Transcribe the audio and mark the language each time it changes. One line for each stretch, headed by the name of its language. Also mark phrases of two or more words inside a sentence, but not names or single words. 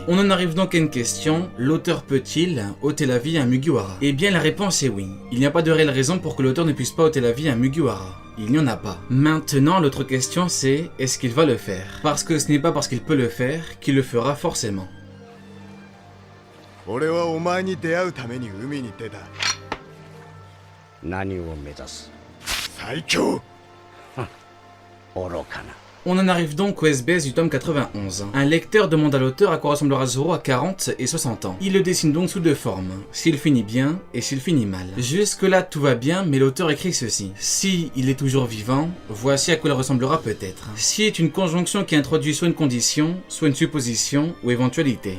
French: On en arrive donc à une question, l'auteur peut-il ôter la vie à un Mugiwara? Eh bien la réponse est oui. Il n'y a pas de réelle raison pour que l'auteur ne puisse pas ôter la vie à un Mugiwara. Il n'y en a pas. Maintenant, l'autre question c'est, est-ce qu'il va le faire? Parce que ce n'est pas parce qu'il peut le faire qu'il le fera forcément.
Japanese: 俺はお前に出会うために海に出た。何を目指す？最強。愚かな。
French: On en arrive donc au SBS du tome 91. Un lecteur demande à l'auteur à quoi ressemblera Zoro à 40 et 60 ans. Il le dessine donc sous deux formes, s'il finit bien et s'il finit mal. Jusque là tout va bien, mais l'auteur écrit ceci. Si il est toujours vivant, voici à quoi il ressemblera peut-être. Si est une conjonction qui introduit soit une condition, soit une supposition ou éventualité.